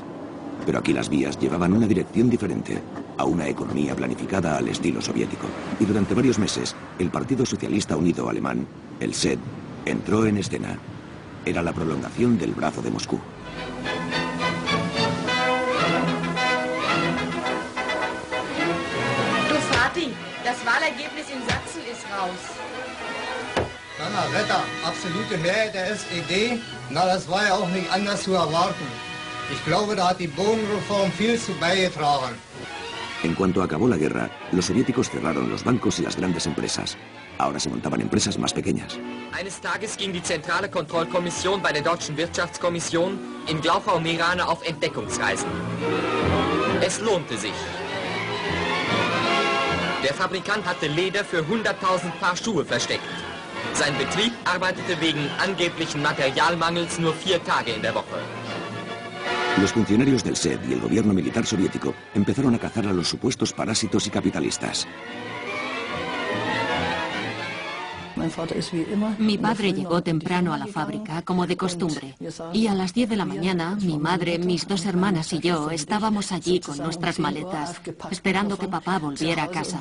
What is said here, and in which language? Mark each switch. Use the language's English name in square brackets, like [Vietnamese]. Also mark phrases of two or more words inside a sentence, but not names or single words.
[Spanish] Pero aquí las vías llevaban una dirección diferente, a una economía planificada al estilo soviético. Y durante varios meses, el Partido Socialista Unido Alemán, el SED, entró en escena. Era la prolongación del brazo de Moscú. [German] Wahlergebnis in Sachsen ist raus. Donnerwetter, absolute Mehrheit der SED? Na, das war ja auch nicht anders zu erwarten. Ich glaube, da hat die Bodenreform viel zu beigetragen. [Spanish] En cuanto acabó la guerra, los soviéticos cerraron los bancos y las grandes empresas. Ahora se montaban empresas más pequeñas. [German] Eines Tages ging die zentrale Kontrollkommission bei der Deutschen Wirtschaftskommission in Glauchau-Meerane auf Entdeckungsreisen. Es lohnte sich. Der Fabrikant hatte Leder für 100.000 Paar Schuhe versteckt. Sein Betrieb arbeitete wegen angeblichen Materialmangels nur 4 Tage in der Woche. [Spanish] Los funcionarios del SED y el gobierno militar soviético empezaron a cazar a los supuestos parásitos y capitalistas. Mi padre llegó temprano a la fábrica, como de costumbre, y a las 10 de la mañana, mi madre, mis 2 hermanas y yo estábamos allí con nuestras maletas, esperando que papá volviera a casa.